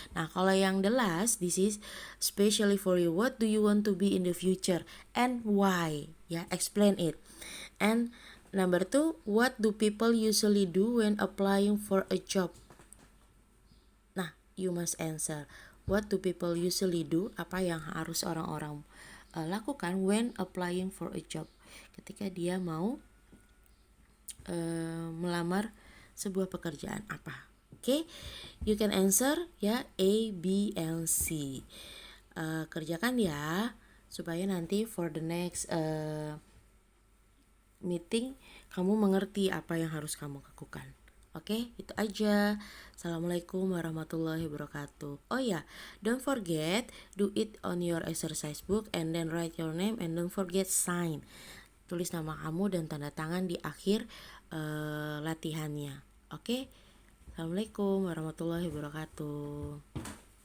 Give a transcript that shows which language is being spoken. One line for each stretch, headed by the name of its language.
English: Nah, kalau yang the last, this is specially for you. What do you want to be in the future and why? Ya, explain it. And number 2, what do people usually do when applying for a job? Nah, you must answer. What do people usually do?
Indonesian: Apa yang harus orang-orang lakukan
English: when applying for a job?
Indonesian: Ketika dia mau melamar sebuah pekerjaan apa?
English: Oke, you can answer ya A, B, and C.
Indonesian: Kerjakan ya supaya nanti
English: for the next meeting
Indonesian: kamu mengerti apa yang harus kamu lakukan. Oke, itu aja. Assalamualaikum warahmatullahi wabarakatuh.
English: Oh ya, don't forget do it on your exercise book and then write your name and don't forget sign.
Indonesian: Tulis nama kamu dan tanda tangan di akhir latihannya. Oke. Assalamualaikum warahmatullahi wabarakatuh.